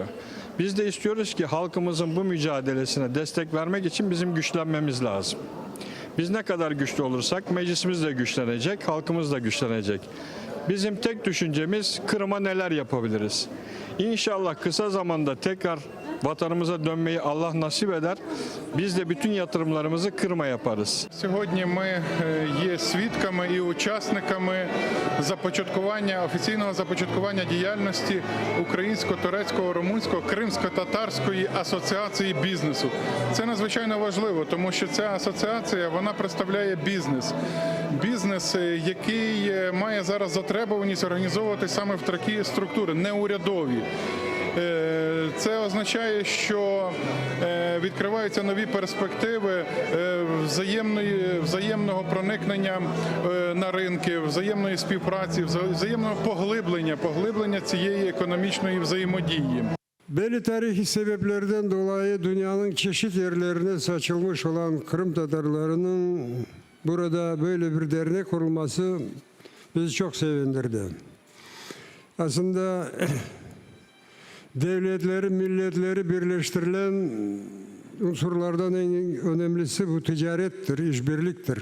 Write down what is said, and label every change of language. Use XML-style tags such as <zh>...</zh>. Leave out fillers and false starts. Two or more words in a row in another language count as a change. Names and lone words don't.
<tr>Biz de istiyoruz ki halkımızın bu mücadelesine destek vermek için bizim güçlenmemiz lazım. Biz ne kadar güçlü olursak meclisimiz de güçlenecek, halkımız da güçlenecek. Bizim tek düşüncemiz Kırım'a neler yapabiliriz? İnşallah kısa zamanda tekrar vatanımıza dönmeyi Allah nasip eder. Biz de bütün yatırımlarımızı Криму yaparız.</tr> <uk>Сьогодні ми є свідками і учасниками офіційного започаткування діяльності Українсько-турецького, румунського, Кримсько-татарської асоціації бізнесу. Це надзвичайно важливо, тому що ця асоціація, вона представляє бізнес. Бізнес, який має зараз затребуваність організовувати саме в такі структури, неурядові. Це означає, що відкриваються нові перспективи взаємного проникнення на ринки, взаємної співпраці, взаємного поглиблення цієї ekonomik взаємодії.</uk> <tr>Belli tarihi sebeplerden dolayı dünyanın çeşitli yerlerine saçılmış olan Kırım Tatarlarının burada böyle bir dernek kurulması bizi çok sevindirdi. Aslında devletleri, milletleri birleştirilen unsurlardan en önemlisi bu ticarettir, işbirliktir.</tr>